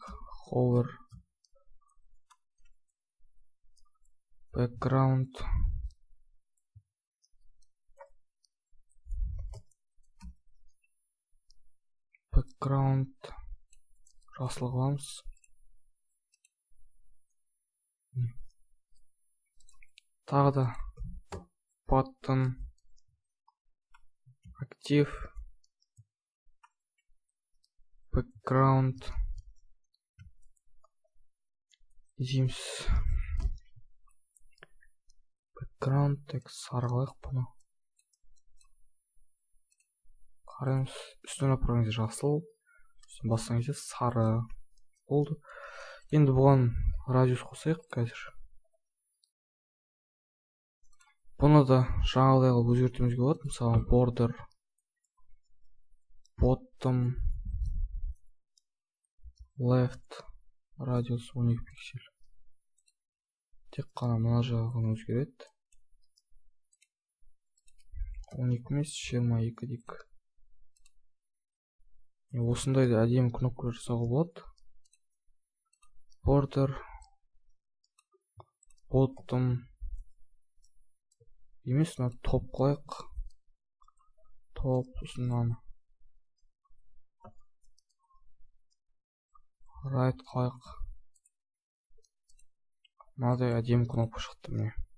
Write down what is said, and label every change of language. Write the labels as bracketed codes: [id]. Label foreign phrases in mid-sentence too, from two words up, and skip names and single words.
[en] Hover background [kk] жасыл қыламыз. Тағы да [en] button active background [kk] дейміз. Background тек сары қылайық бұны. Қараймыз, үстіне апарған кезде жасыл, үстіне басқан кезде сары болды. Енді бұған радиус қосайық қазір. Бұны да жаңағыдай қылып өзгертуімізге болады. Мысалы [en] border bottom left [kk] радиус 12 пиксель. Тек қана мына жағы ғана өзгереді. 12 емес, 22 дейік. Осындайды әдемі кнопкалар жасауға болады. [en] Border bottom [kk] емес, топ қылайық. Топ ұсыннан right қылайық. Мынадай әдемі кнопка шықты міне.